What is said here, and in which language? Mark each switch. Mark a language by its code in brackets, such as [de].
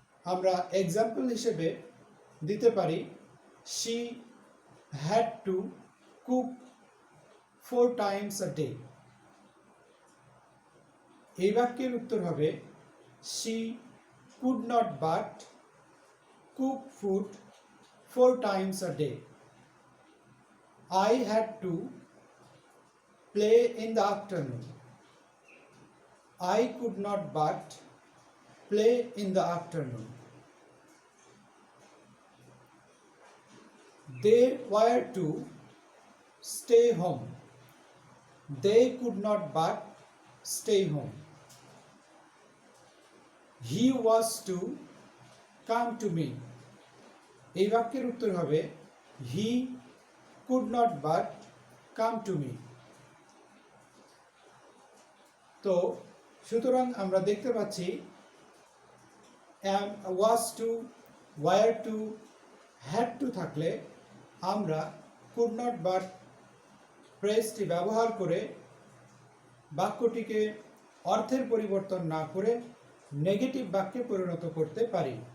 [bn] আমরা এক্সাম্পল হিসেবে দিতে পারি [en] she had to cook 4 times a day, [bn] এই বাক্যের উত্তর হবে [en] She could not but cook food 4 times a day. I had to play in the afternoon, I could not but play in the afternoon. They were to stay home, they could not but stay home. He was to come to me, [bn] এই বাক্যের উত্তর হবে [en] he could not but come to me. [bn] তো সুতরাং আমরা দেখতে পাচ্ছি was to, were to, had to থাকলে আমরা could not but ফ্রেজটি ব্যবহার করে বাক্যটিকে অর্থের পরিবর্তন না করে নেগেটিভ বাক্যে পরিণত করতে পারি।